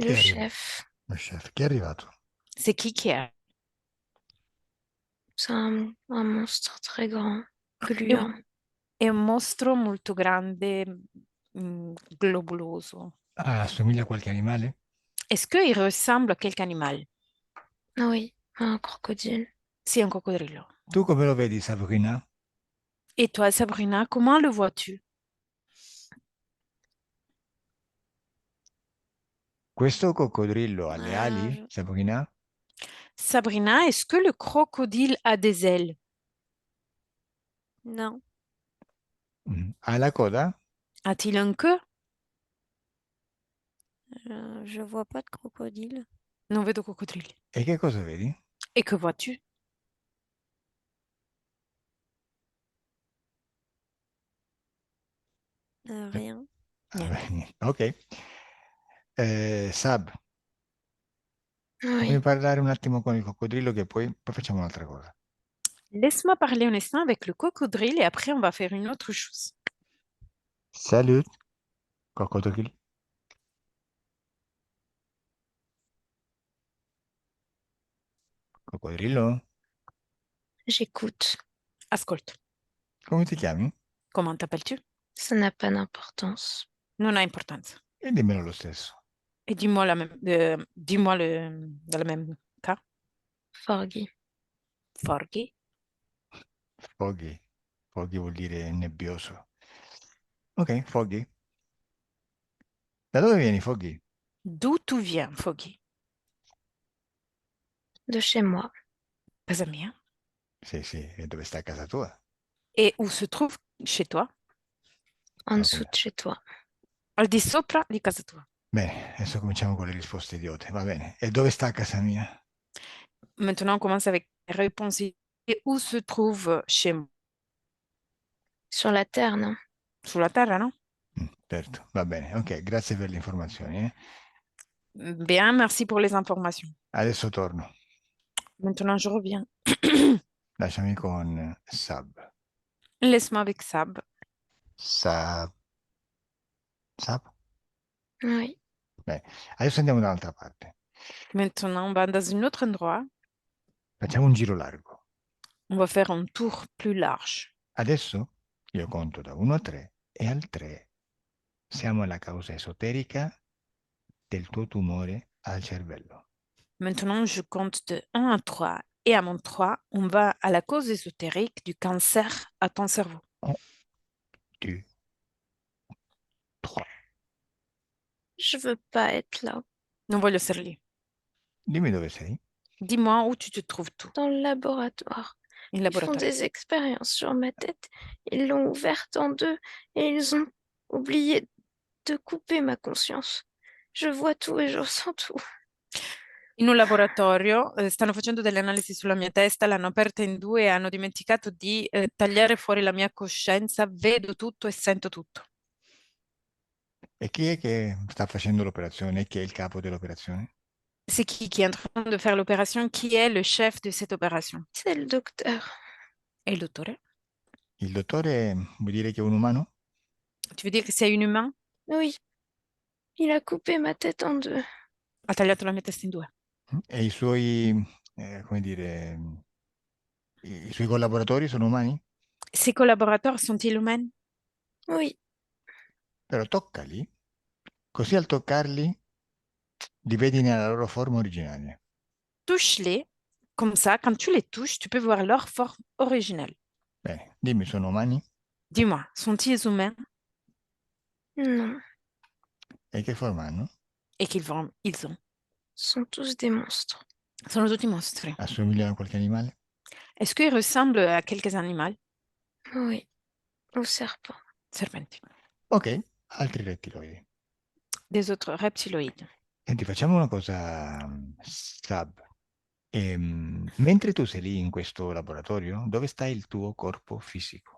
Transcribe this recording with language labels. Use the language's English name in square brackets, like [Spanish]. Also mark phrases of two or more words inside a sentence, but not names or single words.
[French] Le [Italian] è arrivato? [French] chef, [Italian] Lo chef. Chi è arrivato? [French] C'est qui è? c'est un monstre très grand, [Italian] È un, [French] gluant. [Italian] è un mostro molto grande, globuloso. Ah, assomiglia a qualche animale? [French] Est-ce qu'il ressemble à quelque animal? Ah oui, un crocodile. [Italian] Sì, è un coccodrillo. Tu come lo vedi, Sabrina? [French] Et toi, Sabrina, comment le vois-tu? [Italian] Questo coccodrillo ha le Ah, ali, Sabrina? [French] Sabrina, est-ce que le crocodile a des ailes? non. [Italian] Ha la coda? [French] A-t-il un queue? Je vois pas de crocodile. [Italian] Non vedo coccodrilli. E che cosa vedi? [French] Et que vois-tu? Rien. Ah, [Italian] Niente. beh, niente. Ok. Sab, fammi [French] Oui, [Italian] parlare un attimo con il coccodrillo che poi facciamo un'altra cosa. [French] Laisse-moi parler un instant avec le crocodile et après on va faire une autre chose. Salut, [Italian] coccodrillo. Coccodrillo? [French] j'écoute. [Italian] Ascolta, Come ti chiami? [French] comment t'appelles-tu? Ça n'a pas d'importance. [Italian] Non ha importanza. E dimmelo lo stesso. [French] Et dis-moi dis-moi dans le même cas. Forgy. [Italian] Forgy. Foggy. Foggy vuol dire nebbioso. Ok, Foggy. Da dove vieni, Foggy? [French] D'où tu viens, Foggy? De chez moi, [Italian] Casa mia. Sì, sì, e dove sta a casa tua? [French] Et où se trouve chez toi? en [Italian] Va [French] dessous [Italian] bene. [French] de chez toi. [Italian] Al di sopra di casa tua. Bene, adesso cominciamo con le risposte idiote. Va bene. E dove sta a casa mia? [French] Maintenant, on commence avec les réponses. Et où se trouve chez moi? Sur la terre, non? [Italian] Sulla terra, no? Certo, va bene. Ok, grazie per le informazioni. [French] Bien, merci pour les informations. [Italian] Adesso torno. [French] Maintenant, je reviens. [Italian] Lasciami con Sab. [French] Laisse-moi avec Sab. [Italian] Sab. Sab? [French] Oui. [Italian] Beh, adesso andiamo da un'altra parte. [French] Maintenant, on va dans un autre endroit. [Italian] Facciamo un giro largo. [French] On va faire un tour plus large. [Italian] Adesso io conto da 1 a 3 e al 3 Siamo alla causa esoterica del tuo tumore al cervello. [French] Maintenant, je compte de 1 à 3. Et à mon 3, on va à la cause ésotérique du cancer à ton cerveau. [Italian] 1, 2, 3. [French] Je veux pas être là. [Italian] Non voglio essere lì. Dimmi dove sei. [French] Dis-moi où tu te trouves tout. Dans le laboratoire. [Italian] In [French] Ils font laboratorio. des expériences sur ma tête. Ils l'ont ouverte en deux et ils ont oublié de couper ma conscience. Je vois tout et je ressens tout. [Italian] In un laboratorio stanno facendo delle analisi sulla mia testa, l'hanno aperta in due e hanno dimenticato di tagliare fuori la mia coscienza. Vedo tutto e sento tutto. E chi è che sta facendo l'operazione? Chi è il capo dell'operazione? [French] C'est qui est en train de faire l'opération? Qui est le chef de cette opération? C'est le docteur. [Italian] È il dottore? Il dottore vuol dire che è un umano? [French] Tu veux dire que c'est un humain? Oui. Il a coupé ma tête en deux. [Italian] Ha tagliato la mia testa in due. E i suoi, come dire, i suoi collaboratori sono umani? [French] Ses collaborateurs sont-ils humains? Oui. [Italian] Però toccali, così al toccarli li vedi nella loro forma originale. [French] Touche-les. Comme ça, quand tu les touches, tu peux voir leur forme originelle. [Italian] Bene, dimmi, sono umani? [French] Dis-moi, sont-ils humains? Non. [Italian] E che forma hanno? [French] Et quelle forme ils ont? Sont tous des monstres. [Italian] Sono tutti mostri. Assomigliano a qualche animale? [French] Est-ce qu'ils ressemblent à quelques animaux? Oui. Au serpent. [Italian] Serpenti. Ok, altri rettiloidi. [French] Des autres reptiloïdes. [Italian] Senti, facciamo una cosa, Sab. Mentre tu sei lì in questo laboratorio, dove sta il tuo corpo fisico?